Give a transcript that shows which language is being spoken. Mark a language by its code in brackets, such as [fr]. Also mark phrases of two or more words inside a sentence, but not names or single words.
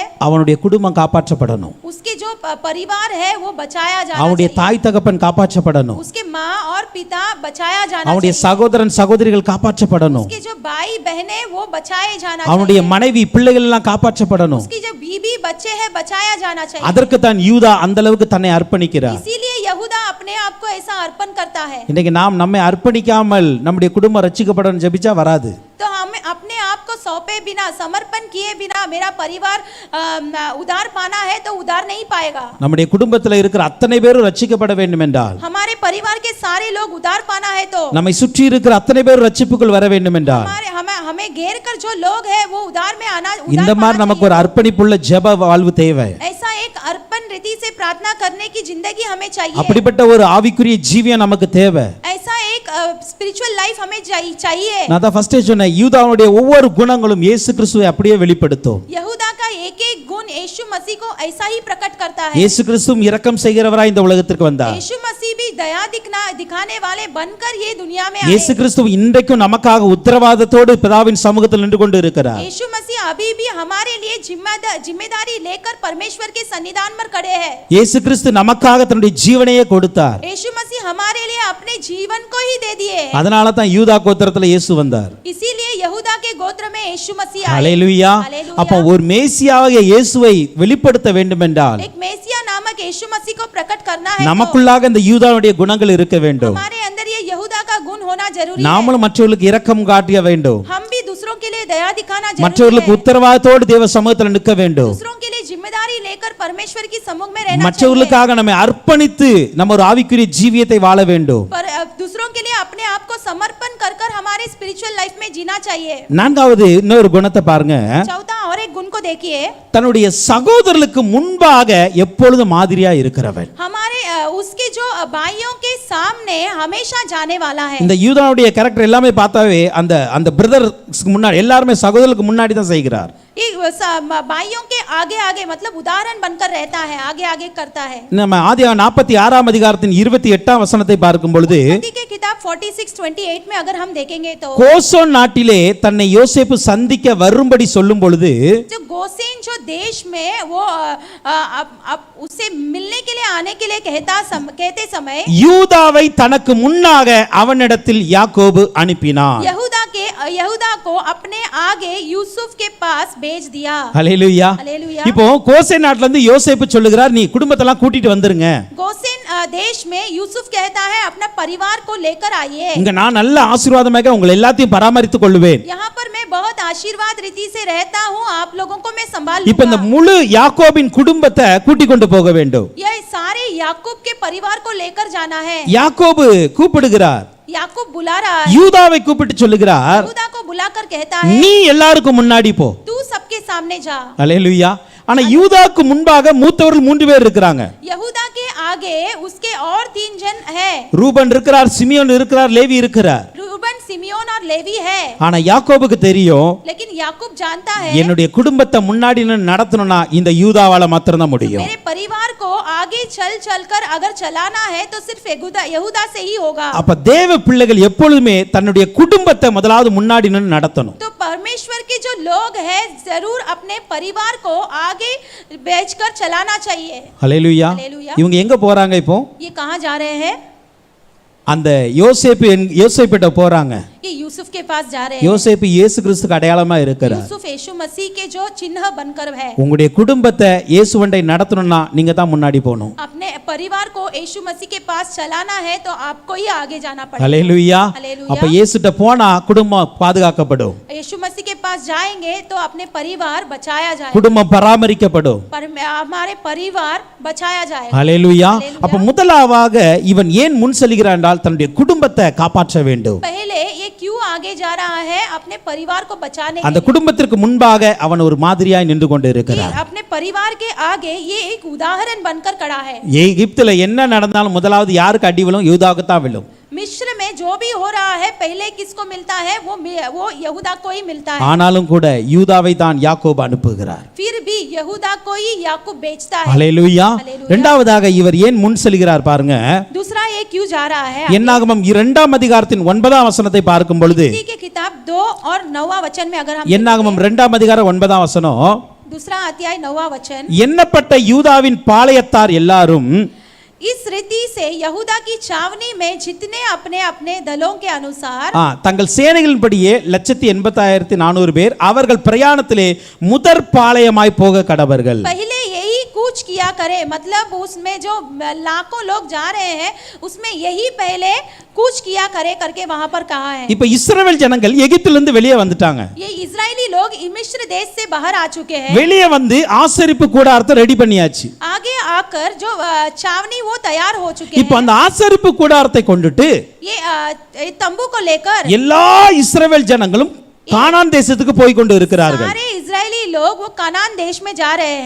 [ta] அவனுடைய குடும்பம் காப்பாற்றப்படணும், [hi] उसके जो परिवार है वो बचाया जाना [ta] அவனுடைய [hi] चाहिए, [ta] தாய் தகப்பன் காப்பாற்றப்படணும், [hi] उसके माँ और पिता बचाया जाना [ta] அவனுடைய [hi] चाहिए, [ta] சகோதரன் சகோதரிகள் காப்பாற்றப்படணும், [hi] उसके जो भाई बहनें वो बचाए जाना [ta] அவனுடைய [hi] चाहिए, [ta] மனைவி பிள்ளைகள் எல்லாம் காப்பாற்றப்படணும். [hi] उसकी जो बीबी बच्चे हैं बचाया जाना चाहिए। [ta] அதற்கு தான் யூதா அந்த அளவுக்கு தன்னை அர்ப்பணிக்கிறார். [hi] इसीलिए यहूदा अपने आप को ऐसा अर्पण करता है। [ta] இன்னைக்கு நாம் நம்மை அர்ப்பணிக்காமல் நம்முடைய குடும்பம் ரட்சிக்கப்படணும் ஜெபிச்சா வராது. [hi] तो हमें अपने आप को सौंपे बिना, समर्पण किए बिना मेरा परिवार उद्धार पाना है तो उद्धार नहीं पाएगा। [ta] நம்முடைய குடும்பத்தில் இருக்கிற அத்தனை பேரும் ரட்சிக்கப்பட வேண்டும் என்றால், [hi] हमारे परिवार के सारे लोग उद्धार पाना है तो [ta] நம்மை சுற்றி இருக்கிற அத்தனை பேரும் ரட்சிப்புக்குள் வர வேண்டும் என்றால், [hi] हमें घेर कर जो लोग हैं वो उद्धार में आना, [ta] இந்த மாதிரி நமக்கு ஒரு அர்ப்பணிப்புள்ள ஜெப வாழ்வு தேவை. [hi] ऐसा एक अर्पण रीति से प्रार्थना करने की जिंदगी हमें चाहिए। [ta] அப்படிப்பட்ட ஒரு ஆவிக்குரிய ஜீவியம் நமக்கு தேவை. [hi] ऐसा एक [en] spiritual life [hi] हमें चाहिए। [ta] நான் தான் ஃபர்ஸ்டே சொன்னேன், யூதாவுடைய ஒவ்வொரு குணங்களும் இயேசு கிறிஸ்துவை அப்படியே வெளிப்படுத்தும். [hi] यहूदा का एक एक गुण यीशु मसीह को ऐसा ही प्रकट करता है। [ta] இயேசு கிறிஸ்துவும் இரக்கம் செய்கிறவராய் இந்த உலகத்திற்கு வந்தார். [hi] यीशु मसीह भी दया दिखाने वाले बनकर ये दुनिया में आए। [ta] இயேசு கிறிஸ்து இன்றைக்கும் நமக்காக உத்தரவாதத்தோடு பிதாவின் சமூகத்தில் நின்று கொண்டு இருக்கிறார். [hi] यीशु मसीह अभी भी हमारे लिए जिम्मेदारी लेकर परमेश्वर के सन्निधान में खड़े हैं। [ta] இயேசு கிறிஸ்து நமக்காக தன்னுடைய ஜீவனையே கொடுத்தார். [hi] यीशु मसीह हमारे लिए अपने जीवन को ही दे दिए। [ta] அதனால தான் யூதா கோத்திரத்துல இயேசு வந்தார். [hi] इसीलिए यहूदा के गोत्र में यीशु मसीह आए। [ta] ஹல்லேலூயா. அப்ப ஒரு மேசியாவாகிய இயேசுவை வெளிப்படுத்த வேண்டும் என்றால், [hi] एक मेसिया नामक यीशु मसीह को प्रकट करना है, [ta] நமக்குள்ளாக இந்த யூதாவுடைய குணங்கள் இருக்க வேண்டும். [hi] हमारे अंदर ये यहूदा का गुण होना जरूरी है। [ta] நாமளும் மற்றவர்களுக்கு இரக்கம் காட்ட வேண்டும், [hi] हम भी दूसरों के लिए दया दिखाना जरूरी [ta] மற்றவர்களுக்கு [hi] है, [ta] உத்தரவாதத்தோடு தேவ சமூகத்தில் நிற்க வேண்டும், [hi] दूसरों के लिए जिम्मेदारी लेकर परमेश्वर की सम्मुख में रहना चाहिए, [ta] மற்றவர்களுக்காக நம்மை அர்ப்பணித்து நம்ம ஒரு ஆவிக்குரிய ஜீவியத்தை வாழ வேண்டும். [hi] दूसरों [en] spiritual life [hi] में जीना चाहिए। [ta] நான்காவது இன்னொரு குணத்தை பாருங்க, [hi] चौथा और एक गुण को देखिए, [ta] தன்னுடைய சகோதரர்களுக்கு முன்பாக எப்பொழுதும் மாதிரியா இருக்கிறவன். [hi] हमारे उसके जो भाइयों के सामने हमेशा जाने वाला है। [ta] இந்த யூதாவுடைய கேரக்டர் எல்லாமே பார்த்தாவே அந்த அந்த பிரதர்ஸ்க்கு முன்னாடி எல்லாருமே சகோதரர்களுக்கு முன்னாடி தான் செய்கிறார். [hi] ये भाइयों के आगे आगे मतलब उदाहरण बनकर रहता है, आगे आगे करता है। [ta] நம்ம ஆதியாகமம் 46 அதிகாரத்தின் 28 வசனத்தை பார்க்கும் பொழுது [hi] उत्पत्ति के किताब 46:28 में अगर हम देखेंगे तो [ta] கோசோன் நாட்டிலே தன்னை யோசேப்பு சந்திக்க வரும்படி சொல்லும் பொழுது [hi] जो गोसेन जो देश में वो अब उसे मिलने के लिए आने के लिए कहते समय [ta] யூதாவை தனக்கு முன்னாக அவனிடத்தில் யாக்கோபு அனுப்பினான். [hi] यहूदा को अपने आगे यूसुफ के पास भेज दिया। [ta] ஹல்லேலூயா. [hi] हालेलुया। [ta] இப்போ கோசேன் நாட்டுல இருந்து யோசேப்பு சொல்லுகிறார், நீ குடும்பத்தெல்லாம் கூட்டிட்டு வந்துருங்க. [hi] गोसेन देश में यूसुफ कहता है अपना परिवार को लेकर आइए। [ta] இங்க நான் நல்ல ஆசீர்வாதமாக உங்களை எல்லாத்தையும் பராமரித்துக் கொள்வேன். [hi] यहाँ पर मैं बहुत आशीर्वाद रीति से रहता हूँ, आप लोगों को मैं संभाल [ta] இப்போ இந்த [hi] लूंगा। [ta] முழு யாக்கோபின் குடும்பத்தை கூட்டிக் கொண்டு போக வேண்டும். [hi] यह सारे याकूब के परिवार को लेकर जाना है। [ta] யாக்கோபு கூப்பிடுகிறார், [hi] याकूब बुला रहा है, [ta] யூதாவை கூப்பிட்டு சொல்லுகிறார், [hi] यहूदा को बुलाकर कहता है [ta] நீ எல்லாருக்கும் முன்னாடி போ. [hi] तू सबके सामने जा। [ta] ஹல்லேலூயா. ஆனா யூதாக்கு முன்பாக மூத்தவர்கள் 3 பேர் இருக்கிறாங்க. [hi] यहूदा के आगे उसके और 3 जन है। [ta] ரூபன் இருக்கிறார், சிமியோன் இருக்கிறார், லேவி இருக்கிறார். [hi] रूबन, सिमियोन और लेवी है। [ta] ஆனா யாக்கோபுக்கு தெரியும், [hi] लेकिन याकूब जानता है [ta] என்னுடைய குடும்பத்தை முன்னாடி நடத்தணும்னா இந்த யூதாவால மாத்திரம் தான் முடியும். [hi] मेरे परिवार को आगे चल कर अगर चलाना है तो सिर्फ यहूदा से ही होगा। [ta] அப்ப தேவ பிள்ளைகள் எப்பொழுதுமே தன்னுடைய குடும்பத்தை முதலாவது முன்னாடி நடத்தணும். [hi] तो परमेश्वर के जो लोग हैं जरूर अपने परिवार को आगे भेजकर चलाना चाहिए। [ta] ஹல்லேலூயா. [hi] हालेलुया। [ta] இவங்க எங்க போறாங்க இப்போ? [hi] ये कहाँ जा रहे हैं? [ta] அந்த யோசேப்பிட்ட போறாங்க. [hi] ये यूसुफ के पास जा रहे हैं। [ta] யோசேப்பு இயேசு கிறிஸ்துக்கு அடையாளமா இருக்கிறார். [hi] यूसुफ यीशु मसीह के जो चिन्ह बनकर है। [ta] உங்களுடைய குடும்பத்தை இயேசுவண்டை நடத்தணும்னா நீங்க தான் முன்னாடி போகணும். [hi] अपने परिवार को यीशु मसीह के पास चलाना है तो आपको ही आगे जाना पड़ेगा। [ta] ஹல்லேலூயா. [hi] हालेलुया। [ta] அப்ப இயேசுட்ட போனா குடும்பம் பாதுகாக்கப்படும், यीशु मसीह के पास जाएंगे तो अपने परिवार बचाया जाएगा, குடும்பம் பராமரிக்கப்படும். [hi] हमारे परिवार बचाया जाएगा। [ta] ஹல்லேலூயா. [hi] हालेलुया। [ta] அப்ப முதலாவது இவன் ஏன் முன் செல்கிறான் என்றால் தன்னுடைய குடும்பத்தை காப்பாற்ற வேண்டும். [hi] पहले ये क्यों आगे जा रहा है? अपने परिवार को बचाने [ta] அந்த [hi] के लिए। [ta] குடும்பத்திற்கு முன்பாக அவன் ஒரு மாதிரியாய் நின்று கொண்டு [hi] ये [ta] இருக்கிறார். [hi] अपने परिवार के आगे ये एक उदाहरण बनकर खड़ा है। [ta] எகிப்துல என்ன நடந்தாலும் முதலாவது யாருக்கு அடி விழும்? யூதாவுக்கு தான் விழும். [hi] मिस्र में जो भी हो रहा है पहले किसको मिलता है? वो यहूदा को ही मिलता है। [ta] ஆனாலும் கூட யூதாவை தான் யாக்கோபு அனுப்புகிறார். [hi] फिर भी यहूदा को ही याकूब बेचता है। [ta] ஹல்லேலூயா. [hi] हालेलुया। [ta] இரண்டாவதாக இவர் ஏன் முன் செல்கிறார் பாருங்க. [hi] दूसरा ये क्यों जा रहा है? [ta] என்னாகமம் 2 அதிகாரத்தின் 9 வசனத்தை பார்க்கும் பொழுது [hi] उत्पत्ति के किताब 2 और 9 वचन में अगर हम [ta] என்னாகமம் 2 அதிகாரம் 9 வசனம், [hi] दूसरा अध्याय 9 वचन, [ta] எண்ணப்பட்ட யூதாவின் பாளையத்தார் எல்லாரும் [hi] इस रीति से यहूदा की छावनी में जितने अपने अपने दलों के अनुसार [ta] தங்கள் சேனைகளின்படியே 1,85,400 பேர் அவர்கள் பிரயாணத்திலே முதற் பாளையமாய் போக கடவர்கள். [hi] पहले यही कूच किया करे, मतलब उसमें जो लाखों लोग जा रहे हैं उसमें यही पहले कूच किया करे करके वहां पर कहा है। [ta] இப்ப இஸ்ரவேல் ஜனங்கள் எகிப்திலிருந்து வெளியே வந்துட்டாங்க. [hi] ये इजरायली लोग मिस्र देश से बाहर आ चुके हैं। [ta] வெளியே வந்து ஆசரிப்பு கூடாரத்தை ரெடி பண்ணியாச்சு. [hi] आगे आकर जो छावनी वो तैयार हो चुके [ta] இப்ப [hi] हैं। [ta] அந்த ஆசரிப்பு கூடாரத்தை கொண்டுட்டு [hi] ये तंबू को लेकर [ta] எல்லா இஸ்ரவேல் ஜனங்களும் கானான் தேசத்துக்கு போய் கொண்டு இருக்கிறார்கள். [hi] सारे इजरायली लोग वो कनान देश में जा रहे हैं।